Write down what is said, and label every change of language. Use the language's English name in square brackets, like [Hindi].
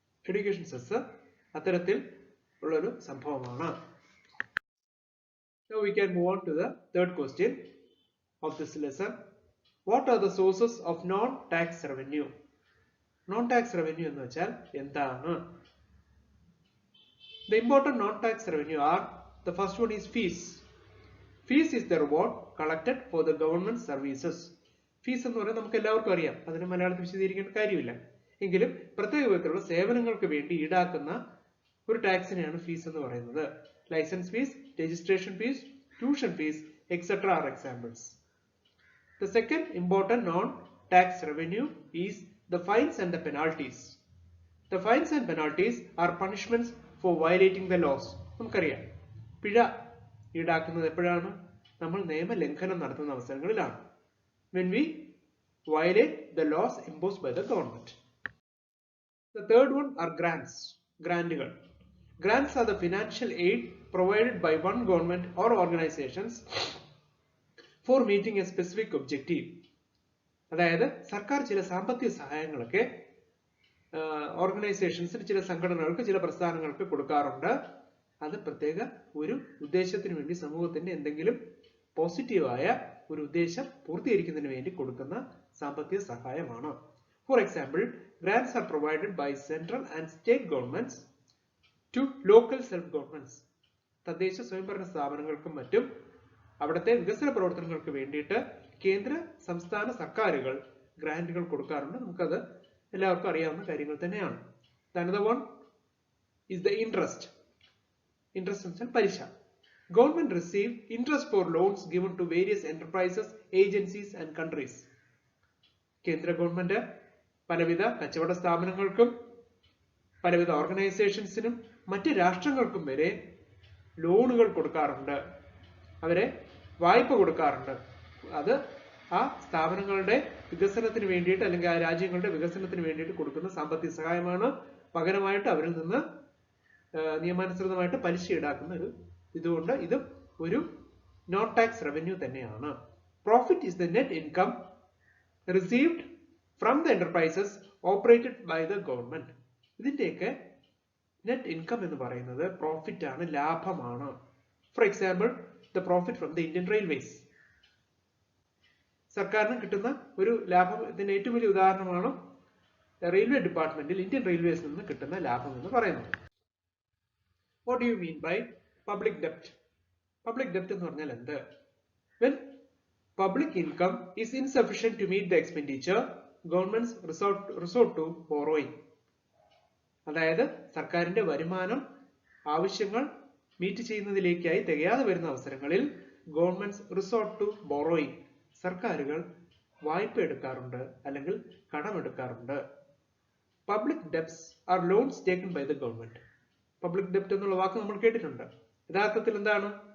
[Malayalam] Education cess അത്തരത്തിൽ ഉള്ളൊരു സംഭവമാണ്. [English] Now we can move on to the third question of this lesson. What are the sources of non-tax revenue? [Malayalam] Non-tax revenue എന്ന് വെച്ചാൽ എന്താണ്? [English] The important non-tax revenue are, the first one is fees. Fees is the reward collected for the government services. [Malayalam] Fees എന്ന് പറയുന്നത് നമുക്ക് എല്ലാവർക്കും അറിയാം, അതിന് മലയാളത്തിൽ വിശദീകരിക്കേണ്ട കാര്യമില്ല. എങ്കിലും പ്രത്യേക വിധത്തിലുള്ള സേവനങ്ങൾക്ക് വേണ്ടി ഈടാക്കുന്ന ഒരു ടാക്സിനെയാണ് ഫീസ് എന്ന് പറയുന്നത്. [English] Licence fees, registration fees, tuition fees, etc. are examples. The second important non-tax revenue is the fines and the penalties. The fines and penalties are punishments for violating the laws. [Malayalam] നമുക്കറിയാം, പിഴ ഈടാക്കുന്നത് എപ്പോഴാണ്? നമ്മൾ നിയമലംഘനം നടത്തുന്ന അവസരങ്ങളിലാണ്. [English] When we violate the laws imposed by the government. The third one are grants. [Malayalam] ഗ്രാന്റുകൾ. [English] Grants are the financial aid provided by one government or organizations for meeting a specific objective. [Malayalam] അതായത് സർക്കാർ ചില സാമ്പത്തിക സഹായങ്ങളൊക്കെ ഓർഗനൈസേഷൻസിന്, ചില സംഘടനകൾക്ക്, ചില പ്രസ്ഥാനങ്ങൾക്ക് കൊടുക്കാറുണ്ട്. അത് പ്രത്യേക ഒരു ഉദ്ദേശത്തിന് വേണ്ടി, സമൂഹത്തിന്റെ എന്തെങ്കിലും പോസിറ്റീവായ ഒരു ഉദ്ദേശം പൂർത്തീകരിക്കുന്നതിന് വേണ്ടി കൊടുക്കുന്ന സാമ്പത്തിക സഹായമാണ്. For example, grants are provided by central and state governments to local self governments. തദ്ദേശ സ്വയംഭരണ സ്ഥാപനങ്ങൾക്കും മറ്റും അവിടുത്തെ വികസന പ്രവർത്തനങ്ങൾക്ക് വേണ്ടിയിട്ട് കേന്ദ്ര സംസ്ഥാന സർക്കാരുകൾ ഗ്രാന്റുകൾ കൊടുക്കാറുണ്ട്. നമുക്കത് എല്ലാവർക്കും അറിയാവുന്ന കാര്യങ്ങൾ തന്നെയാണ്. [English] Another one is the interest. [Malayalam] Interest എന്ന് വെച്ചാൽ പലിശ. [English] Government receive interest for loans given to various enterprises, agencies and countries. [Malayalam] കേന്ദ്ര ഗവൺമെന്റ് പലവിധ കച്ചവട സ്ഥാപനങ്ങൾക്കും പലവിധ ഓർഗനൈസേഷൻസിനും മറ്റ് രാഷ്ട്രങ്ങൾക്കും വരെ ലോണുകൾ കൊടുക്കാറുണ്ട്, അവരെ വായ്പ കൊടുക്കാറുണ്ട്. അത് ആ സ്ഥാപനങ്ങളുടെ വികസനത്തിന് വേണ്ടിയിട്ട്, അല്ലെങ്കിൽ ആ രാജ്യങ്ങളുടെ വികസനത്തിന് വേണ്ടിയിട്ട് കൊടുക്കുന്ന സാമ്പത്തിക സഹായമാണ്. പകരമായിട്ട് അവരിൽ നിന്ന് നിയമാനുസൃതമായിട്ട് പലിശ ഈടാക്കുന്ന ഒരു ഇതുകൊണ്ട് ഇത് ഒരു നോൺ ടാക്സ് റവന്യൂ തന്നെയാണ്. [English] Profit is the net income received from the enterprises operated by the government. [Malayalam] ഇതിന്റെയൊക്കെ നെറ്റ് ഇൻകം എന്ന് പറയുന്നത് പ്രോഫിറ്റ് ആണ്, ലാഭമാണ്. [English] For example, the profit from the Indian Railways. [Malayalam] സർക്കാരിന് കിട്ടുന്ന ഒരു ലാഭം, ഇതിന്റെ ഏറ്റവും വലിയ ഉദാഹരണമാണ് റെയിൽവേ ഡിപ്പാർട്ട്മെന്റിൽ ഇന്ത്യൻ റെയിൽവേസിൽ നിന്ന് കിട്ടുന്ന ലാഭം എന്ന് പറയുന്നത്. [English] What do you mean by public debt? [Malayalam] Public debt എന്ന് പറഞ്ഞാൽ എന്ത്? [English] When public income is insufficient to meet the expenditure, governments resort to borrowing. [Malayalam] അതായത് സർക്കാരിന്റെ വരുമാനം ആവശ്യങ്ങൾ മീറ്റ് ചെയ്യുന്നതിലേക്കായി തികയാതെ വരുന്ന അവസരങ്ങളിൽ [English] governments resort to borrowing, [Malayalam] സർക്കാരുകൾ വായ്പ എടുക്കാറുണ്ട് അല്ലെങ്കിൽ കടമെടുക്കാറുണ്ട്. [English] Public debts R loans taken by the government. [Malayalam] Public ഡെപ്റ്റ് എന്നുള്ള വാക്ക് നമ്മൾ കേട്ടിട്ടുണ്ട്. യഥാർത്ഥത്തിൽ എന്താണ്?